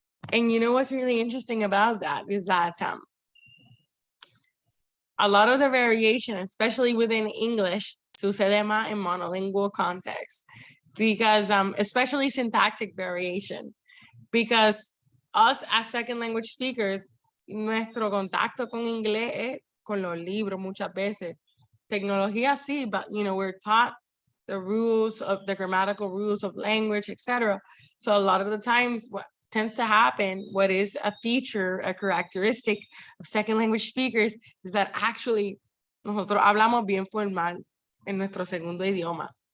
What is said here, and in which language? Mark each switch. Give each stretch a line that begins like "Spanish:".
English: And you know what's really interesting about that is that a lot of the variation, especially within English,
Spanish: sucede más en
English: monolingual context, because especially syntactic variation, because us as second language speakers,
Spanish: nuestro contacto con inglés es con los libros muchas veces. Tecnología sí,
English: but you know, we're taught the rules of the grammatical rules of language, etc. So a lot of the times what tends to happen, what is a feature, a characteristic of second language speakers is that actually
Spanish: nosotros hablamos bien formal en nuestro segundo idioma.